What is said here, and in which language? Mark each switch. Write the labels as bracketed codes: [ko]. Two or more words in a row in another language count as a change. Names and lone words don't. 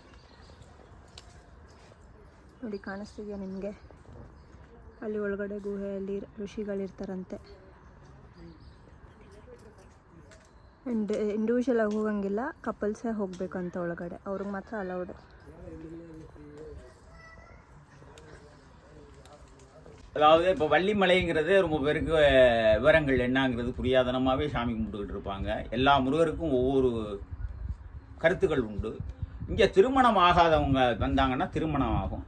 [kn] ನೋಡಿ, ಕಾಣಿಸ್ತಿದೆಯಾ ನಿಮಗೆ? ಅಲ್ಲಿ ಒಳಗಡೆ ಗುಹೆಯಲ್ಲಿ ಋಷಿಗಳಿರ್ತಾರಂತೆ. [en] and individual [kn] ಆಗಿ ಹೋಗಂಗಿಲ್ಲ, ಕಪಲ್ಸೇ ಹೋಗಬೇಕಂತ ಒಳಗಡೆ, ಅವ್ರಿಗೆ ಮಾತ್ರ ಅಲೌಡ್. [ta] அதாவது இப்போ வள்ளிமலைங்கிறது ரொம்ப பேருக்கு விவரங்கள் என்னங்கிறது புரியாதனமாகவே சாமி கும்பிட்டுக்கிட்டு இருப்பாங்க. எல்லா முருகருக்கும் ஒவ்வொரு கருத்துக்கள் உண்டு. இங்கே திருமணம் ஆகாதவங்க வந்தாங்கன்னா திருமணம் ஆகும்.